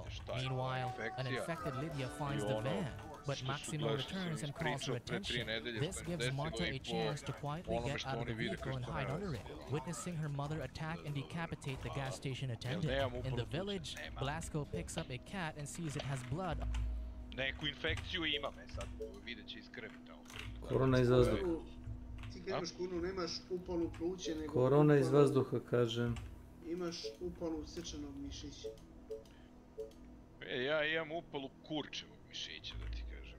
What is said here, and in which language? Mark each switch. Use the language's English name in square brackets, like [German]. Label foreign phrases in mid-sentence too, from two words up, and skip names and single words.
[English] Meanwhile, an infected Lydia finds the van, but Maxima returns and calls her attention. This gives Marta a chance to quietly get out of the vehicle and hide under it, witnessing her mother attack and decapitate the gas station attendant. In the village, Blasco picks up a cat and sees it has blood. [Bosnian] Neku infekciju imam, sad vidjet će iz krvi tamo. Korona iz vazduha. Ti kad imaš koronu nemaš upalu pluće, nego... Korona iz vazduha, kažem. Imaš upalu srčanog mišića. Ja imam upalu kurčevog mišića, da ti kažem.